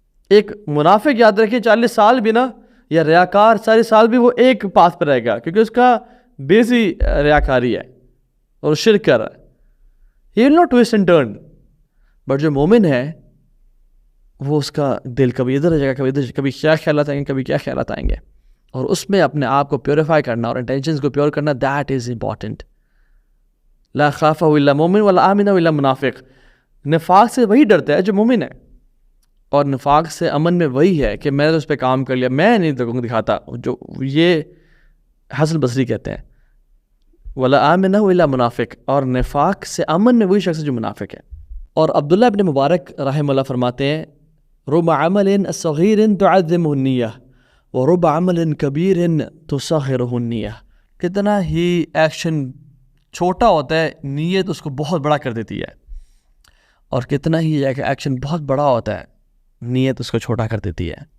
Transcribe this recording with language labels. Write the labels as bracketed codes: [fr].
[ur] ایک منافق یاد رکھیے 40 سال بھی نا، یا ریاکار سارے سال بھی وہ ایک پاتھ پہ رہے گا، کیونکہ اس کا بیس ہی ریاکاری ہے اور شرک کر رہا ہے. [en] He will not twist and turn. [ur] But جو مومن ہے وہ اس کا دل کبھی ادھر رہ جائے گا، کبھی ادھر، کبھی کیا خیالات آئیں گے، کبھی کیا خیالات آئیں گے، اور اس میں اپنے آپ کو پیوریفائی کرنا اور انٹینشنز کو پیور کرنا، [en] That is important. [ar] لا خاف الا مومن ولا آمن الا منافق. [ur] نفاق سے وہی ڈرتا ہے جو مومن ہے، اور نفاق سے امن میں وہی ہے کہ میں نے اس پہ کام کر لیا، میں نہیں لوگوں کو دکھاتا. جو یہ حسن بصری کہتے ہیں، [ar] ولا آمنہ الا منافق، [ur] اور نفاق سے امن میں وہی شخص ہے جو منافق ہے۔ اور عبداللہ ابن مبارک رحمہ اللہ فرماتے ہیں [ar] رب عمل صغیر تعظمہ النیہ ورب عمل کبیر تصغرہ النیہ، [ur] کتنا ہی ایکشن چھوٹا ہوتا ہے نیت اس کو بہت بڑا کر دیتی ہے، اور کتنا ہی ایکشن بہت بڑا ہوتا ہے نیت اس کو چھوٹا کر دیتی ہے۔